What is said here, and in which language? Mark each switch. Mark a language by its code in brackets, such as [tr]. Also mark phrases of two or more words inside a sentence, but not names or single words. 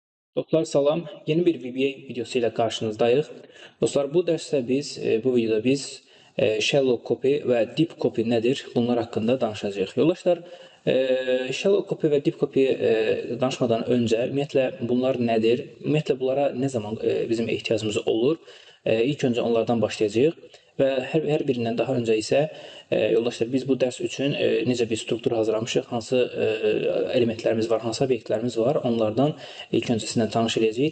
[az] Dostlar salam. Yeni bir VBA videosu ilə qarşınızdayıq. Dostlar bu dərsdə bu videoda biz [en] shallow copy [az] və [en] deep copy [az] nədir? Bunlar haqqında danışacağıq. Yoldaşlar, [en] shallow copy [az] və [en] deep copy [az] danışmadan öncə ümumiyyətlə bunlar nədir? Ümumiyyətlə bunlara nə zaman bizim ehtiyacımız olur? İlk öncə onlardan başlayacağıq və hər birindən daha öncə isə yoldaşlar biz bu dərs üçün necə bir struktur hazırlamışıq, hansı elementlərimiz var, hansı obyektlərimiz var, onlardan ilk öncə sizinlə tanış edəcəyik.